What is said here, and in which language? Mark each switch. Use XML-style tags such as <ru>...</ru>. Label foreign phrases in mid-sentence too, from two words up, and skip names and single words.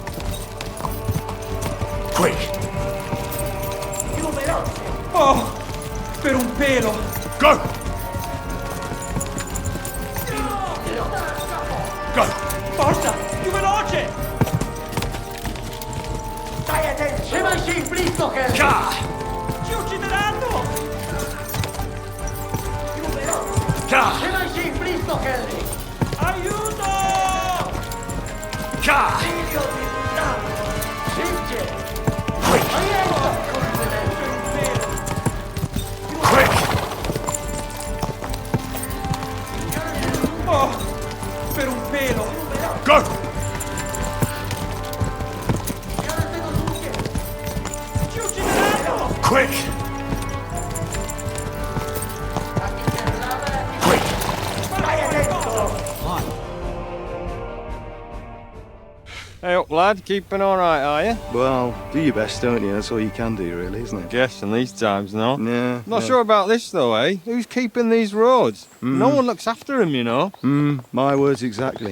<en>Quick!</en> <it>Più veloce! Oh, per un pelo!</it> <en>Go! Go!</en> <it>Forza, più veloce! Stai attento!</it> <pl>Trzymaj się ich blisko, Henry!</pl> <it>Ci uccideranno! Più veloce!</it> <pl>Trzymaj się ich blisko, Henry!</pl> <it>Aiuto! Figlio di puttana!</it> <pl>Szybciej! No jedź do kurwy nędzy!</pl> <it>Oh, per un pelo!</it> <en>Go!</en> <it>Ci uccideranno!</it> <en>Quick!</en> <it>Stai attento!</it> <en>Hey up, lad. Keeping all right, are you? Well, do your best, don't you? That's all you can do, really, isn't it? Guess in these times, no. Yeah. Not sure about this, though, eh? Who's keeping these roads? No one looks after them, you know. My words exactly.</en>